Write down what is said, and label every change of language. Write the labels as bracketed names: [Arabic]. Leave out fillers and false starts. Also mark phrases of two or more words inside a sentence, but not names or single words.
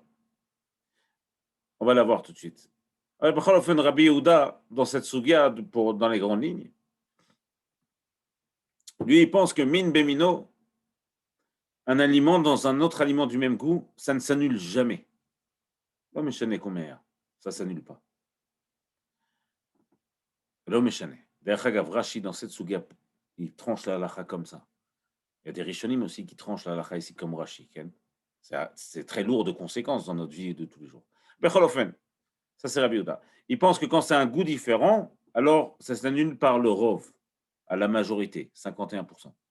[French] On va la voir tout de suite. Rabbi Yehuda, dans cette sugia, dans les grandes lignes, lui, il pense que [Hebrew] מין במינו, [French] un aliment dans un autre aliment du même goût, ça ne s'annule jamais. לא משנה combien, ça ne s'annule pas. [Hebrew] לא משנה. דרך אגב, Rashi, [French] dans cette sugia, il tranche la halakha comme ça. Il y a des Rishonim aussi qui tranchent la halakha ici comme Rashi. C'est très lourd de conséquences dans notre vie de tous les jours. [Hebrew] בכל אופן, [French] ça c'est Rabbi Yehuda. Il pense que quand c'est un goût différent, alors ça s'annule par le rov, à la majorité, 51%.